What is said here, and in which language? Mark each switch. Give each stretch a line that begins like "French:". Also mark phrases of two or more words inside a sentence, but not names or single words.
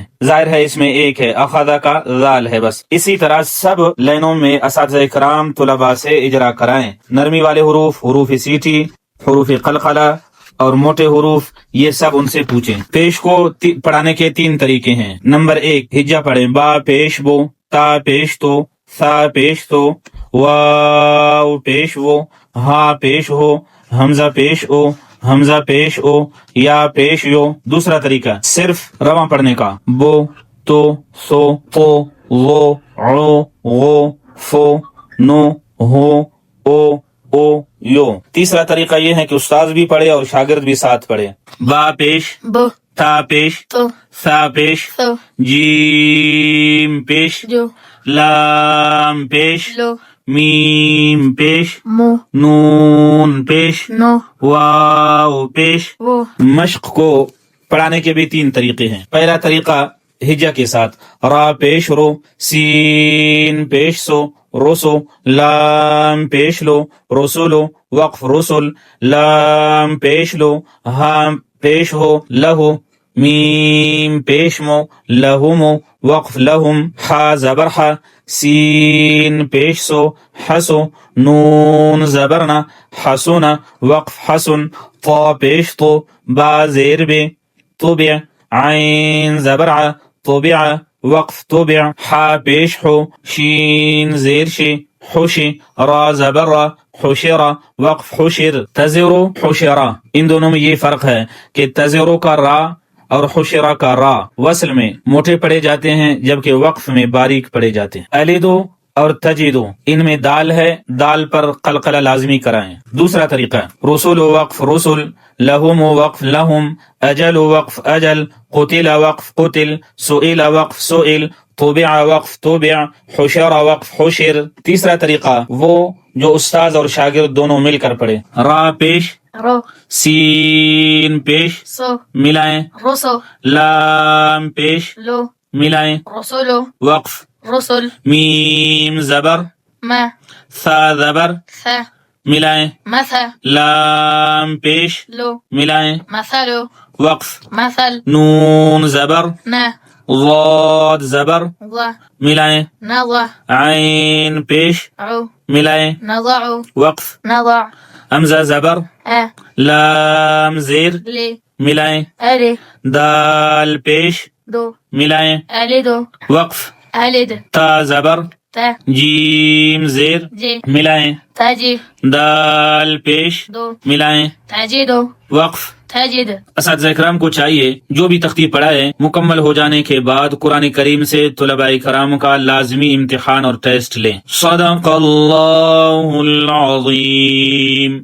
Urdu: ظاہر ہے اس میں ایک ہے، اخذ کا ذال ہے بس۔ اسی طرح سب لائنوں میں اساتذہ کرام طلباء سے اجرا کرائیں۔ نرمی والے حروف، حروف سیٹی، حروف قلقلہ اور موٹے حروف، یہ سب ان سے پوچھیں۔ پیش کو پڑھانے کے 3 طریقے ہیں۔ نمبر 1 ہجا پڑھیں، با پیش بو، تا پیش تو، ثا پیش تو، واو پیش وہ، ہا پیش ہو، حمزہ پیش او، حمزہ پیش او، یا پیش یو۔ دوسرا طریقہ صرف رواں پڑھنے کا، بو، تو، سو، تو، وہ، عو، غو، فو، نو، ہو، او، یو۔ تیسرا طریقہ یہ ہے کہ استاذ بھی پڑھے اور شاگرد بھی ساتھ پڑھے۔ با پیش بو، تا پیش تو، سا پیش سو، جیم پیش جو، لام پیش لو، میم پیش مو، نون پیش نو، واو پیش۔ وہ، مشق کو پڑھانے کے بھی 3 طریقے ہیں۔ پہلا طریقہ ہجا کے ساتھ، را پیش رو، سین پیش سو، روسو، لام پیش لو، رسولو، وقف رسل، لام پیش لو، ہام پیش ہو، لہو، میم پیش مو، لہمو، وقف لہم، ہا زبر ہا، سین پیش سو، حسو، نون زبرنا، حسنا، وقف حسن، طا پیش تو، با زیر بے، طبع، عین زبر ع، طبع، وقف طبع، حا پیش ہو، شین زیر شے، حشی، را زبر را، حشرا، وقف حشر، تزرو، حشرا۔ ان دونوں میں یہ فرق ہے کہ تزرو کا را اور حشرا کا را وصل میں موٹے پڑے جاتے ہیں، جبکہ وقف میں باریک پڑے جاتے ہیں۔ الیدو اور تجیدو، ان میں دال ہے، دال پر قلقلہ لازمی کرائیں۔ دوسرا طریقہ رسول وقف رسل، لہم وقف لہم، اجل وقف اجل، قتل وقف قتل، سئل وقف سئل، طبع وقف طبع، حشر وقف حشر۔ تیسرا طریقہ وہ جو استاذ اور شاگرد دونوں مل کر پڑھے۔ را پیش رو، سین پیش سو، ملائیں، رسو، لام پیش لو، ملائیں، رسولو، وقف، رسل، میم زبر، ما، ثا زبر ثا، ملائیں، مثا، لام پیش لو، ملائیں، مثلو، وقف، مثل، نون زبر، نا، ضاد زبر ضا، ملائیں، نضع، عین پیش عو، ملائیں، نضع، وقف، نضع، حمزہ زبر، آ، لام زیر لي، ملائیں، ألي، دال پیش دو، ملائیں، ألدو، وقف، ألد، تا زبر، تا، جیم زیر جي، ملائیں، تجي، دال پیش دو، ملائیں، تجدو، وقف۔ تجد، اساتذہ کرام کو چاہیے جو بھی تختی پڑھائے مکمل ہو جانے کے بعد قرآن کریم سے طلباء کرام کا لازمی امتحان اور ٹیسٹ لیں۔
Arabic: صدق اللہ العظیم۔